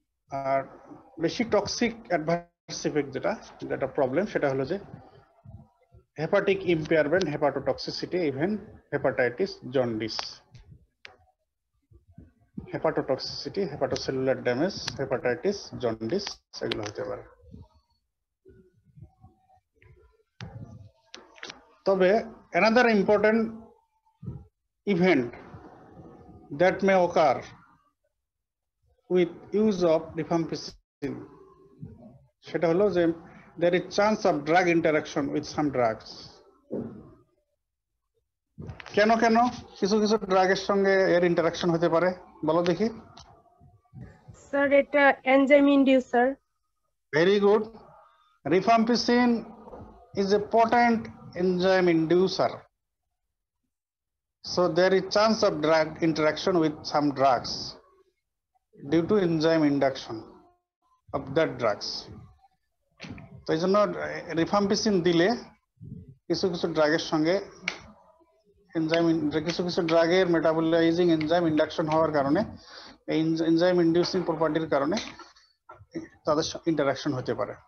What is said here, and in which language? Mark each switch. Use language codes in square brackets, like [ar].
[bn] আর বেশি toxic adverse effect যেটা problem, সেটা হলো যে hepatic impairment, hepatotoxicity, even hepatitis, jaundice. Hepatotoxicity, hepatocellular damage, hepatitis, jaundice, এগুলো হতে পারে। তবে [en] another important event that may occur with use of rifampicin, [bn] সেটা হলো যে [en] there is chance of drug interaction with some drugs. [bn] কেন কিছু কিছু ড্রাগের সঙ্গে এর ইন্টারাকশন হতে পারে, বলো দেখি। স্যার এটা enzyme inducer. [en] Very good. rifampicin is a potent enzyme inducer, so there is chance of drug interaction with some drugs due to enzyme induction. of that drugs. [bn] তো এই জন্য রিফাম্পিসিন দিলে কিছু কিছু ড্রাগের সঙ্গে এনজাইম কিছু কিছু ড্রাগের মেটাবলাইজিং এনজাইম ইন্ডাকশন হওয়ার কারণে এই এনজাইম ইনডিউসিং প্রপার্টির কারণে তাদের ইন্টারাকশন হতে পারে।